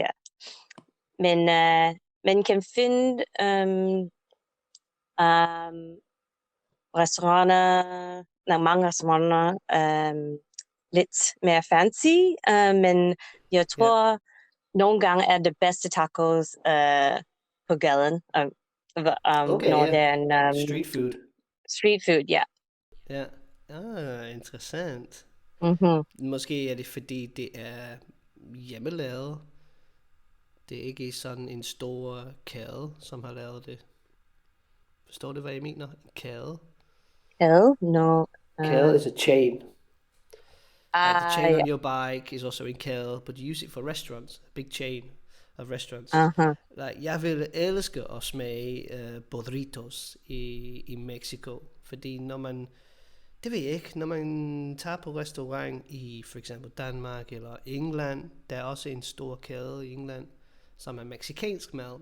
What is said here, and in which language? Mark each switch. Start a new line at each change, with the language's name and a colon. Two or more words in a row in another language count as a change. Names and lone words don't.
Danish: Men man kan finde mange restauranter lidt mere fancy, men jeg tror, nogle gange er det bedste tacos på gaden, Okay, når ja. det er en
English: Street food. street food,
Danish: ja. Ja. Interessant. Mm-hmm. Måske er det fordi, det er hjemmelavet. Det er ikke sådan en stor kæde, som har lavet det. Forstår du, hvad jeg mener? En kæde? Kæde? No.
English: Kæde is a chain. Like the chain
Danish: Ja.
English: on your bike is also in kæde, but you use it for restaurants. A big chain of restaurants. Uh-huh. Like,
Danish: jeg vil elske at smage burritos i Mexico. Fordi når man, det ved jeg ikke, når man tager på restaurant i for eksempel Danmark eller England, der er også en stor kæde i England, som er mexicansk mad.